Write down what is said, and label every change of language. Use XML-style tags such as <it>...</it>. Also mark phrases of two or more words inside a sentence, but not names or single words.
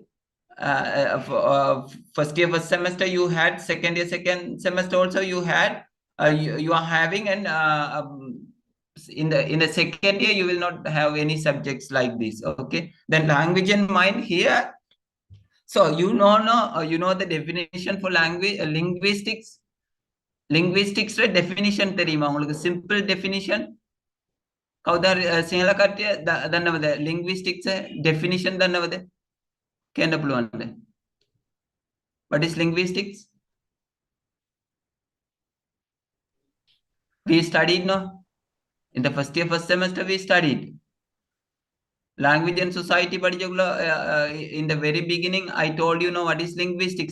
<en>First year first semester you had, second year second semester also you had, you are having, and in the second year you will not have any subjects like this. Okay. Then language and mind here. So you know the definition for language, linguistics. Linguistics definition</en> <ta>தெரியுமா உங்களுக்கு?</ta> <en>Simple definition.</en> <si>කවුද සිංහල කට්ටිය දන්නවද</si> <en>linguistics definition</en> <si>දන්නවද? කියන්න පුළුවන්ද?</si> <en>What is linguistics? We studied, no? In the first year first semester we studied language and society படிச்சக்குள்ள. In the very beginning I told you know what is linguistics.</en>